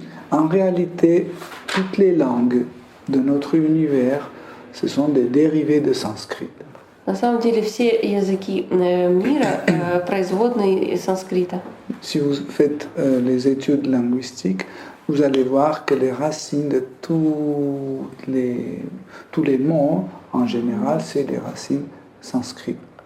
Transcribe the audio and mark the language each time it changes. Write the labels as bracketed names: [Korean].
[French] En réalité, toutes les langues de notre univers, ce sont des dérivés de sanskrit. [Russian] На самом деле все языки мира производные из санскрита. [French] Si vous faites les études linguistiques, vous allez voir que les racines de tous les mots, en général, c'est les racines sanskrites.